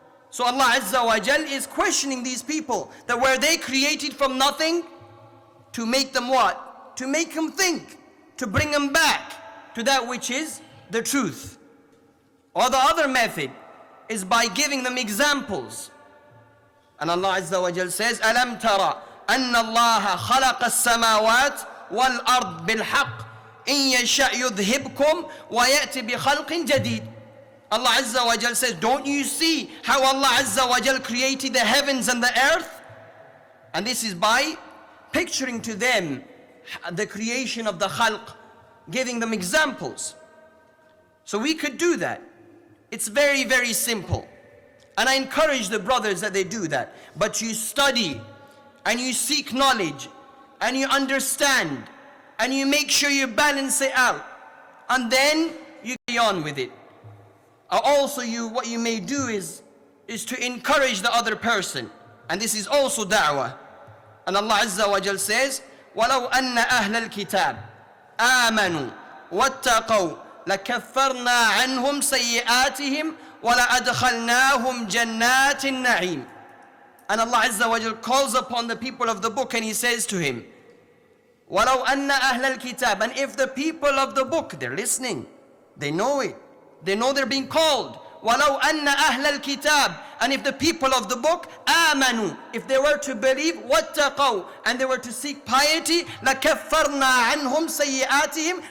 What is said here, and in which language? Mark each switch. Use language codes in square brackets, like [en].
[en] So Allah Azza wa Jal is questioning these people, that were they created from nothing? To make them what? To make them think, to bring them back to that which is the truth. Or the other method is by giving them examples. And Allah Azza wa Jal says, [ar] أَلَمْ تَرَى أَنَّ اللَّهَ خَلَقَ السَّمَاوَاتِ وَالْأَرْضِ بِالْحَقِّ إِنْ يَشَأْ يُذْهِبْكُمْ وَيَأْتِ بِخَلْقٍ جَدِيدٍ. [en] Allah Azza wa Jal says, don't you see how Allah Azza wa Jal created the heavens and the earth? And this is by picturing to them the creation of the khalq, giving them examples. So we could do that. It's very simple. And I encourage the brothers that they do that. But you study and you seek knowledge and you understand and you make sure you balance it out. And then you carry on with it. Also what you may do is to encourage the other person. And this is also da'wah. And Allah Azza wa Jal says, [ar] وَلَوْ أَنَّ أَهْلَ الْكِتَابِ آمَنُوا وَاتَّقَوْا لَكَفَّرْنَا عَنْهُمْ سَيِّئَاتِهِمْ وَلَأَدْخَلْنَاهُمْ جَنَّاتِ النَّعِيمِ. [en] And Allah Azza wa Jal calls upon the people of the book and He says to him, [ar] وَلَوْ أَنَّ أَهْلَ الْكِتَابِ. [en] And if the people of the book, they're listening, they know it, they know they're being called. [ar] وَلَوْ أَنَّ أَهْلَ الْكِتَابِ. [en] And if the people of the book, [ar] آمَنُوا, [en] if they were to believe, [ar] وَاتَّقَوْا, [en] and they were to seek piety, [ar] لَكَفَّرْنَا عَنْهُمْ سَيِّئَاتِهِمْ.